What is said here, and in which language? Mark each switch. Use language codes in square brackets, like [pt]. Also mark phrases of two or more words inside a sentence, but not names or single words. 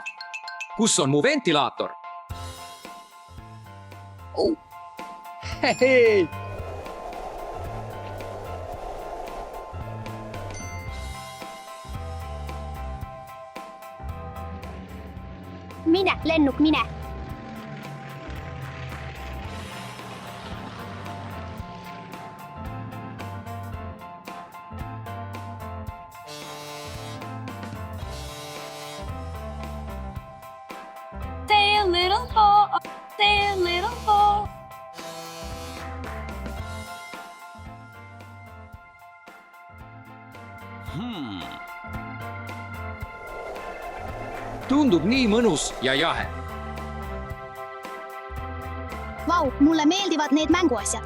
[et] Kus on mu ventilaator? Hei! Mine, lennuk, mine. [en] Stay a little more, stay a little more. [et] Tundub nii mõnus ja jahe. Vau, mulle meeldivad need mänguasjad.